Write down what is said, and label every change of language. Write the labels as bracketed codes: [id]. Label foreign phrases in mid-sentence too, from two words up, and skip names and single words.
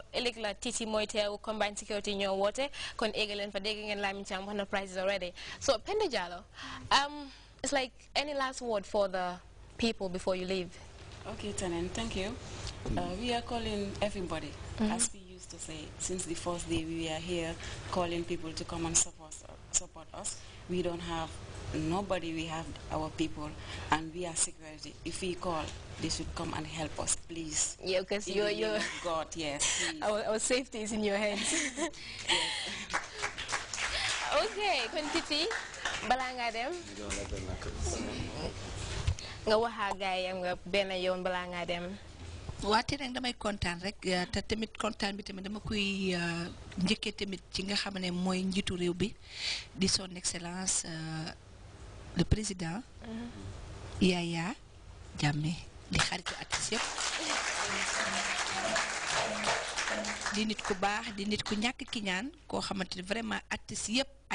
[wo] collègue la Titi mooy teew [en] combined security [wo] ñoo woote kon égalen fa dégg ngeen Lamin Cham wax na [en] prices already. So Penda Jallow, it's like any last word for the people before you leave? Okay, Tanen, thank you. We are calling everybody, as we used to say, since the first day we are here calling people to come and support us. We don't have nobody, we have our people, and we are security. If we call, they should come and help us, please. Yeah, because you're God, yes, please. Our safety is in your hands. Yes. [wo] Okay, kon Titi balaa ngaa dem nga waxa gaay am nga benn yoon balaa ngaa dem. waate nag damay kontaan rek te tamit kontaan bi tamit dama koy njëkkee tamit ci nga xam ne mooy njiitu réew bi di [fr] son excellence le président [wo] Yaya Jammeh di xaritu artiste yëpp di nit ku baax di nit ku ñàkk ki ñaan koo xamante ne vraiment artiste yëpp ay